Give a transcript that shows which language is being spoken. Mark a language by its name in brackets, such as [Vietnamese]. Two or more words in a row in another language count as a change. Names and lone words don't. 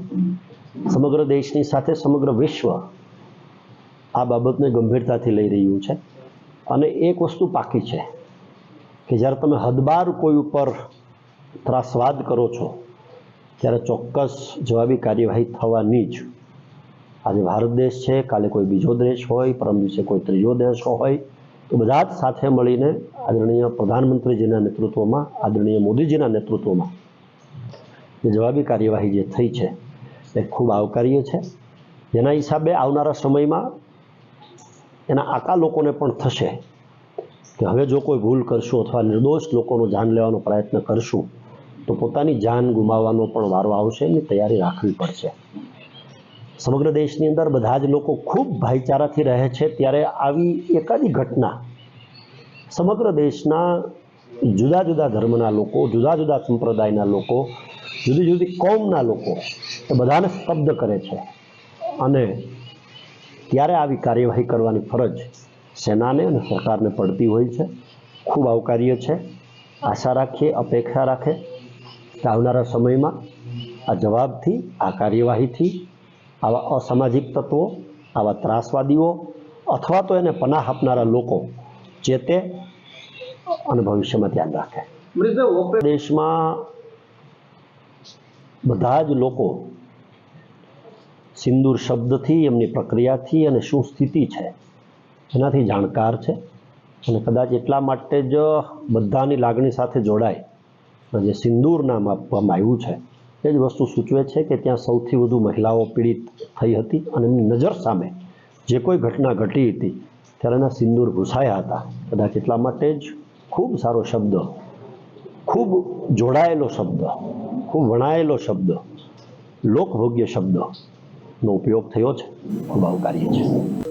[Gujarati] સમગ્ર દેશની સાથે સમગ્ર વિશ્વ આ બાબતને ગંભીરતાથી લઈ રહ્યું છે અને એક વસ્તુ પાકી છે કિ જ્યારે તમે હદબાર કોઈ ઉપર ત્રાસવાદ કરો છો ત્યારે ચોક્કસ જવાબી કાર્યવાહી થવાની જ। આજ ભારત દેશ હૈ, કાલે કોઈ બીજો દેશ હોય, પરમ દિવસે કોઈ ત્રીજો દેશ હોય, તો બધા જ સાથે મળીને આદરણીય પ્રધાનમંત્રીજીના નેતૃત્વમાં, આદરણીય મોદીજીના નેતૃત્વમાં જે જવાબી કાર્યવાહી જે થઈ છે એ ખૂબ આવકાર્ય છે। જેના હિસાબે આવનારા સમયમાં એના આકા લોકોને પણ થશે કિ હવે જો કોઈ ભૂલ કરશું અથવા નિર્દોષ લોકોનો જાન લેવાનો પ્રયત્ન કરશું તો પોતાની જાન ગુમાવવાનો પણ વારો આવશે, એની તૈયારી રાખવી પડશે। સમગ્ર દેશની અંદર બધા જ લોકો ખૂબ ભાઈચારાથી રહે છે ત્યારે આવી એકાદી ઘટના સમગ્ર દેશના જુદા જુદા ધર્મના લોકો, જુદા જુદા સંપ્રદાયના લોકો, જુદી જુદી કોમના લોકો એ બધાને સ્તબ્ધ કરે છે અને ત્યારે આવી કાર્યવાહી કરવાની ફરજ સેનાને અને સરકારને પડતી હોય છે। ખૂબ આવકાર્ય છે। આશા રાખીએ, અપેક્ષા રાખે કિ આવનારા સમયમાં આ જવાબથી, આ કાર્યવાહીથી આવા અસામાજિક તત્વો, આવા ત્રાસવાદીઓ અથવા તો એને પનાહ આપનારા લોકો ચેતે અને ભવિષ્યમાં ધ્યાન રાખે। દેશમાં બધા જ લોકો સિંદૂર શબ્દથી, એમની પ્રક્રિયાથી અને શું સ્થિતિ છે એનાથી જાણકાર છે અને કદાચ એટલા માટે જ બધાની લાગણી સાથે જોડાય જે સિંદૂર નામ આપવામાં આવ્યું છે એ જ વસ્તુ સૂચવે છે કિ ત્યાં સૌથી વધુ મહિલાઓ પીડિત થઈ હતી અને એમની નજર સામે જે કોઈ ઘટના ઘટી હતી ત્યારે એના સિંદૂર ઘુસાયા હતા। કદાચ એટલા માટે જ ખૂબ સારો શબ્દ, ખૂબ જોડાયેલો શબ્દ, ખૂબ વણાયેલો શબ્દ, લોકભોગ્ય શબ્દ નો ઉપયોગ થયો છે, ખૂબ આવકાર્ય છે।